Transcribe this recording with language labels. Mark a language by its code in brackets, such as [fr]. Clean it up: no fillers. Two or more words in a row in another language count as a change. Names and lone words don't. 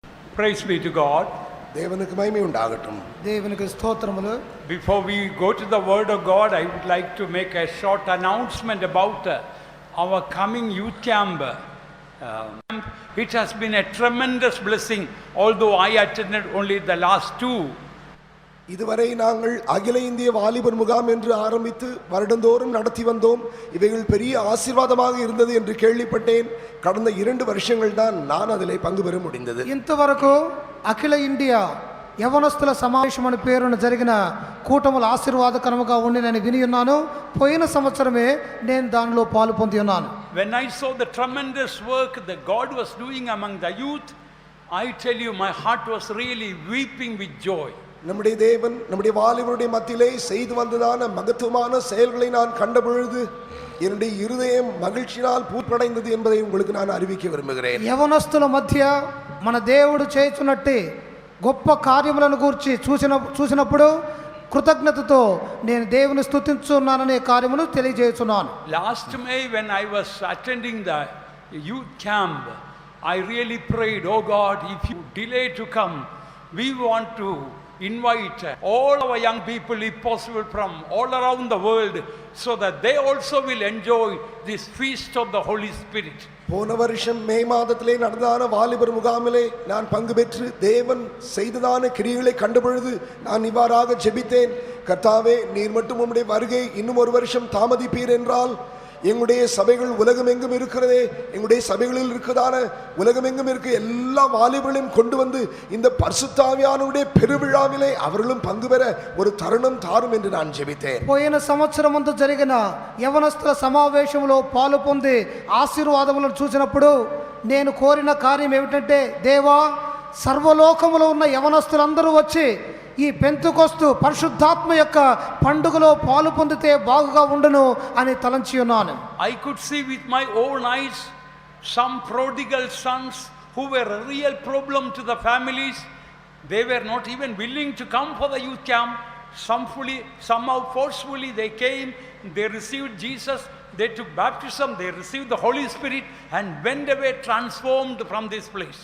[en] Praise be to God. [ta] தேவனுக்கு மகிமை உண்டாகட்டும். [te] దేవునికి స్తోత్రములు. [en] Before we go to the word of God, I would like to make a short announcement about our coming youth camp. It has been a tremendous blessing, although I attended only the last two. [ta] இதுவரை நாங்கள் அகில இந்திய வாலிபர் முகாம் என்று ஆரம்பித்து வருடந்தோறும் நடத்தி வந்தோம். இவைகள் பெரிய ஆசீர்வாதமாக இருந்தது என்று கேள்விப்பட்டேன். கடந்த 2 வருஷங்கள் தான் நான் அதிலே பங்கு பெற முடிந்தது. [te] ఇంతవరకు అఖిల ఇండియా యవనస్తుల సమావేశం అని పేరున జరిగిన కూటముల ఆశీర్వాదకరముగా ఉండినని విని ఉన్నాను. పోయిన సంవత్సరమే నేను దానిలో పాలు పొంది ఉన్నాను. [en] When I saw the tremendous work that God was doing among the youth, I tell you, my heart was really weeping with joy. [ta] நம்முடைய தேவன் நம்முடைய வாலிபருடைய மத்தியிலே செய்து வந்ததான மகத்துவமான செயல்களை நான் கண்டபொழுது என்னுடைய இருதயம் மகிழ்ச்சியால் பூப்படைந்தது என்பதை உங்களுக்கு நான் அறிவிக்க விரும்புகிறேன். [te] యవనస్తుల మధ్య మన దేవుడు చేయుచున్నట్టు గొప్ప కార్యములను గురించి చూసినప్పుడు కృతజ్ఞతతో నేను దేవుని స్తుతించున్నాననే కార్యమును తెలియజేస్తున్నాను. [en] Last May when I was attending the youth camp, I really prayed, oh God, if you delay to come, we want to invite all our young people, if possible, from all around the world, so that they also will enjoy this feast of the Holy Spirit. [ta] போன வருஷம் மே மாதத்திலே நடந்தான வாலிபர் முகாமிலே நான் பங்கு பெற்று தேவன் செய்ததான கிரியைகளை கண்டபொழுது நான் இவ்வாறாக ஜெபித்தேன். கர்த்தாவே, நீர் மட்டும் உம்முடைய வருகை இன்னும் 1 வருஷம் தாமதிப்பீர் என்றால் எங்களுடைய சபைகள் உலகமெங்கும் இருக்கிறதே, எங்களுடைய சபைகளில் இருக்கிறதான உலகமெங்கும் இருக்க எல்லா வாலிபர்களையும் கொண்டு வந்து இந்த பரிசுத்த ஆவியானவருடைய பெருவிழாவிலே அவர்களும் பங்கு பெற ஒரு தருணம் தாரும் என்று நான் ஜெபித்தேன். [te] పోయిన సంవత్సరమందు జరిగిన యవనస్తుల సమావేశంలో పాలు పొంది ఆశీర్వాదములను చూసినప్పుడు నేను కోరిన కార్యం ఏమిటంటే, దేవా, సర్వలోకములో ఉన్న యవనస్తులందరూ వచ్చి ఈ పెంతెకొస్తు పరిశుద్ధాత్మ యొక్క పండుగలో పాలు పొందితే బాగుగా ఉండును అని తలంచి ఉన్నాను. [en] I could see with my own eyes some prodigal sons who were a real problem to the families. They were not even willing to come for the youth camp. Somehow forcefully they came, they received Jesus, they took baptism, they received the Holy Spirit and went away transformed from this place.